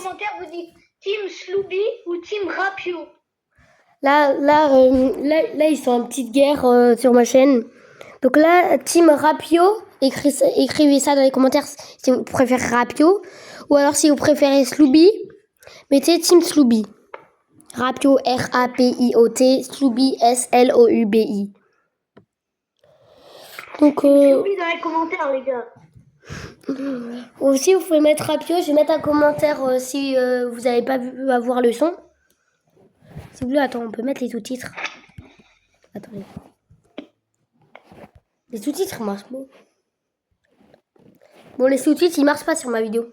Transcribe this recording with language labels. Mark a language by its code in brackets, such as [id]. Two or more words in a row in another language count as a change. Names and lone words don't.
[fr] Dans les commentaires, vous dites Team Slooby ou Team Rapio. Là, ils sont en petite guerre sur ma chaîne. Donc là, Team Rapio, écrivez ça dans les commentaires si vous préférez Rapio. Ou alors si vous préférez Slooby, mettez Team Slooby. Rapio, R-A-P-I-O-T, Slooby, S-L-O-U-B-I. Donc, Oublie dans les commentaires, les gars. aussi, vous pouvez mettre Rapio. Je vais mettre un commentaire si vous n'avez pas vu avoir le son. Si vous voulez, attends, on peut mettre les sous-titres. Attendez. Les sous-titres marchent pas. Bon, les sous-titres, ils marchent pas sur ma vidéo.